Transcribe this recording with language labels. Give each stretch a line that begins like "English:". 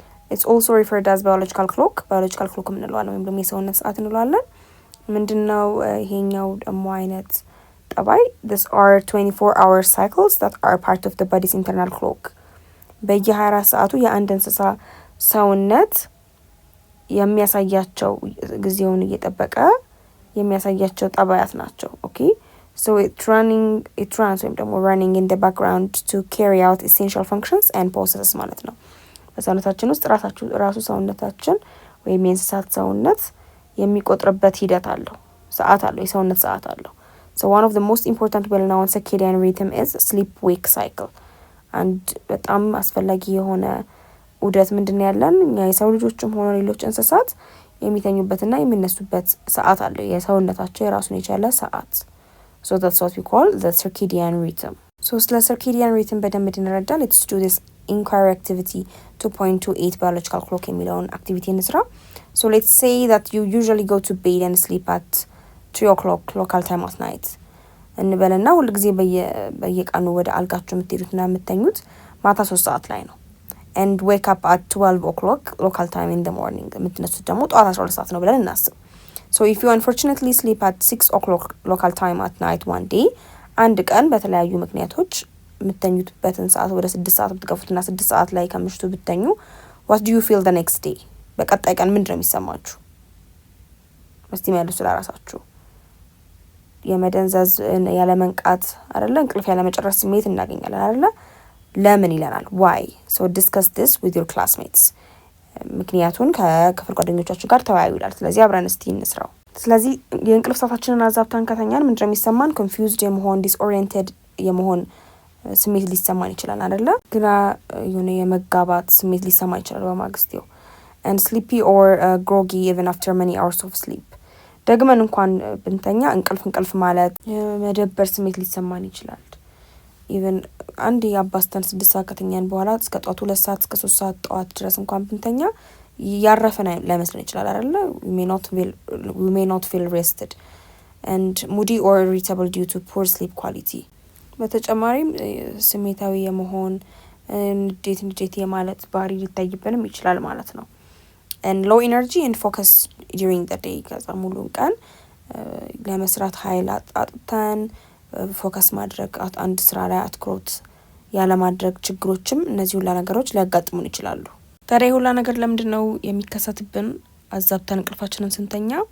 English: it's also referred as biological clock
Amharic: እንለዋለን ወይም ደግሞ የሰውነት ሰዓት እንለዋለን። ምንድነው ይሄኛው ደግሞ አይነት ጠባይ?
English: these are 24-hour cycles that are part of the body's internal clock.
Amharic: በየ24 ሰዓቱ የአንድ እንስሳ ሰውነት የሚያሳያቸው ጊዜውን እየጠበቀ የሚያሳያቸው ጠባያት ናቸው። ኦኬ
English: so it runs
Amharic: ወይም ደግሞ
English: running in the background to carry out essential functions and processes
Amharic: ማለት ነው። በሰውነታችን ውስጥ ራሱ ሰውነታችን ወይም የእንስሳት ሰውነት የሚቆጥርበት ሂደት አለው፣ ሰዓት አለው፣ የሰውነት ሰዓት አለው።
English: so one of the most important well-known circadian rhythm is sleep-wake cycle.
Amharic: አንድ በጣም አስፈላጊ የሆነ ዑደት ምንድን ያለን የሰው ልጆችም ሆነ ሌሎች እንስሳት የሚተኙበትና የሚነሱበት ሰዓት አለ፣ የሰውነታቸው የራሱን የቻለ ሰዓት።
English: so that's what we call the circadian rhythm. so
Amharic: ስለ circadian rhythm በደንብ እንረዳ
English: let's do this inquiry activity 2.28 biological clock
Amharic: የሚለውን አክቲቪቲ እንስራ።
English: so let's say that you usually go to bed and sleep at 3 o'clock local time at night
Amharic: እንበልና ሁሉ ጊዜ በየቀኑ ወደ አልጋችሁ የምትሄዱትና የምትተኙት ማታ 3 ሰዓት ላይ ነው
English: and wake up at 12 o'clock local time in the morning
Amharic: የምትነሱት ደግሞ ጠዋት 12 ሰዓት ነው ብለን እናስብ.
English: so if you unfortunately sleep at 6 o'clock local time at night one day
Amharic: አንድ ቀን በተለያዩ ምክንያቶች የምተኙበትን ሰዓት ወደ 6 ሰዓት ብትገፉትና 6 ሰዓት ላይ ከምሽቱ ብተኙ
English: what do you feel the next day?
Amharic: በቀጣይ ቀን ምንድን ነው የሚሰማችሁ? እስቲ መልሱ ለራሳችሁ። የመደንዘዝ ያለመንቃት አይደለ? እንቅልፍ ያለመጨረስ ስሜት እናገኛለን አይደለ? ለምን ይለናል?
English: why? so discuss this with your classmates.
Amharic: ምክንያቱን ከክፍል ጓደኞቻችሁ ጋር ተወያዩ ይላል። ስለዚህ አብረን እስቲ እንስራው። ስለዚህ የእንቅልፍ ሰዓታችንን አዛብተን ከተኛን ምንድን ነው የሚሰማን? ኮንፊውዝድ የመሆን ዲስኦሪየንትድ የመሆን ስሜት ሊሰማን ይችላል አይደለ? ግራ የሆነ የመጋባት ስሜት ሊሰማ ይችላል በማግስቴው
English: and sleepy or groggy even after many hours of sleep.
Amharic: ደግመን እንኳን ብንተኛ እንቅልፍ ማለት መደበር ስሜት ሊሰማን ይችላል። ኢቨን አንድ አባስተን 6 ሰዓት ከተኛን በኋላ እስከ ጠዋት 2 ሰዓት እስከ 3 ሰዓት ጠዋት ድረስ እንኳን ብንተኛ ያረፈን ላይመስለን ይችላል አይደለ?
English: we may not feel rested and moody or irritable due to poor sleep quality.
Amharic: በተጨማሪም ስሜታዊ የመሆን ንዴት የማለት ባህሪ ሊታይብንም ይችላል ማለት ነው።
English: and low energy and focus during the day.
Amharic: ከዛ ሙሉን ቀን ለመስራት ኃይል አጥተን ፎከስ ማድረግ አንድ ስራ ላይ አትኩሮት ያለማድረግ ችግሮችም እነዚህ ሁላ ነገሮች ሊያጋጥሙን ይችላሉ። ታዲያ ሁላ ነገር ለምንድን ነው የሚከሰትብን አዛብተን እንቅልፋችንን ስንተኛ?